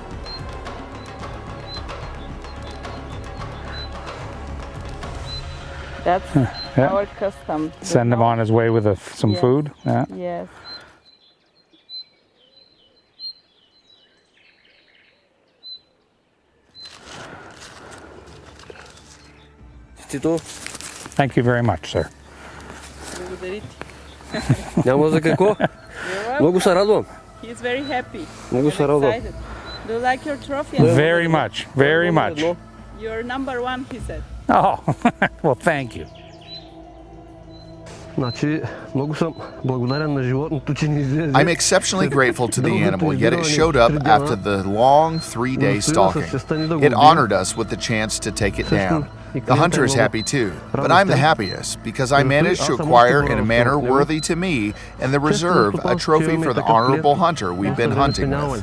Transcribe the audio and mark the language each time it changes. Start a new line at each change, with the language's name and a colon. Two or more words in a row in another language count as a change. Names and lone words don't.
English: That's our custom. Send him on his way with some food. Yeah. Yes. Thank you very much, sir.
Bulgarian: Няма за какво. Много се радвам.
English: He's very happy.
Bulgarian: Много се радвам.
English: Excited. Do you like your trophy? Very much, very much. You're number one, he said. Oh, well, thank you.
Bulgarian: Значи, много съм благодарен на животното, че ни излезе.
English: I'm exceptionally grateful to the animal, yet it showed up after the long 3-day stalking. It honored us with the chance to take it down. The hunter is happy too, but I'm the happiest because I managed to acquire in a manner worthy to me and the reserve a trophy for the honorable hunter we've been hunting with.